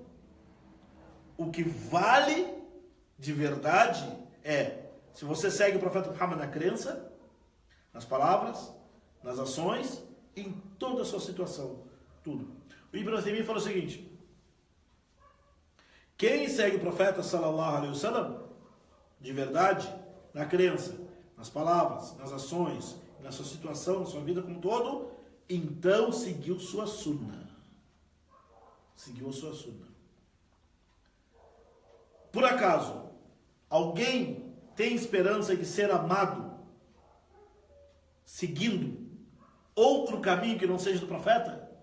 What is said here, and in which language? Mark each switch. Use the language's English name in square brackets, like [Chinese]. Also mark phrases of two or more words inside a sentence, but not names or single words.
[Portuguese] O que vale de verdade é, se você segue o profeta Muhammad na crença, nas palavras, nas ações, em toda a sua situação. Tudo. O Ibn Uthaymin falou o seguinte, quem segue o profeta [Arabic] صلى الله عليه وسلم [Portuguese] de verdade, na crença, nas palavras, nas ações, na sua situação, na sua vida como um todo, então seguiu sua sunna. Seguiu a sua sunna. Por acaso, alguém tem esperança de ser amado seguindo outro caminho que não seja do profeta?